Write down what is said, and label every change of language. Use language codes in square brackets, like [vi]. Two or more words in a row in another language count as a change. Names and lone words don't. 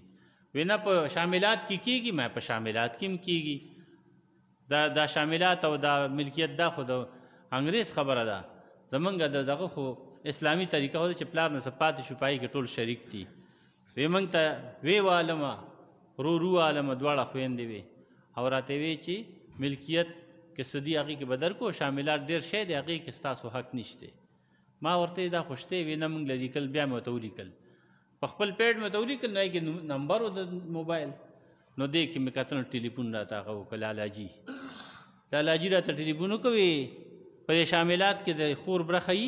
[ps] وایي نه په شاملات کې کېږي، ما په شاملات کې هم کېږي. دا شاملات او دا ملکیت دا خو د انګریز خبره ده، زمونږ د دغه خو اسلامي طریقه خو ده چې پلار نه څه پاتې شو، پای کې ټول شریک دي. وی موږ ته وی عالمه رو عالمه دواړه خویندې وې، او راته وی چې ملکیت کې څه دي هغې کې به درکو، شاملات ډېر شی دی هغې کې ستاسو حق نشته. ما ورته دا خو شته. وی نه موږ له لیکل، بیا مې ورته ولیکل، په خپل پیډ مې ورته ولیکل، نو هغې کې نمبر و د موبایل، نو دې کې مې کتل ټلیفون راته هغه وکړه، لالاجي راته ټلیفون وکوي په دې شاملات کې د خور برخه یي.